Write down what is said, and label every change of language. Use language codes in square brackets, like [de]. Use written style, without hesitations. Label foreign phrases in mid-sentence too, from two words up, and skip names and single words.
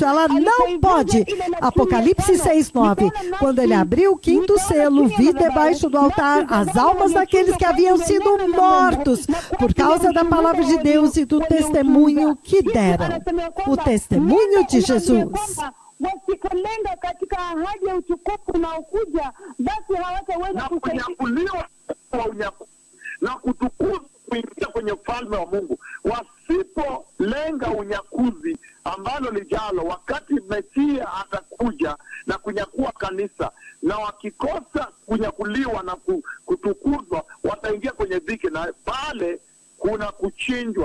[pt] Ela não pode. Apocalipse 6:9. Quando ele abriu o quinto selo, vi debaixo do altar as almas daqueles que haviam sido mortos por causa da palavra de Deus e do testemunho que deram. O testemunho de Jesus. [sw] Wasipolenga katika ahadi ya utukufu unaokuja, basi hawataweza kunyakuliwa na kutukuzwa kuingia kwenye ufalme wa Mungu. Wasipolenga unyakuzi ambalo lijalo, wakati Mesia atakuja na kunyakua kanisa, na wakikosa kunyakuliwa na kutukuzwa, wataingia kwenye dhiki, na pale kuna kuchinjwa.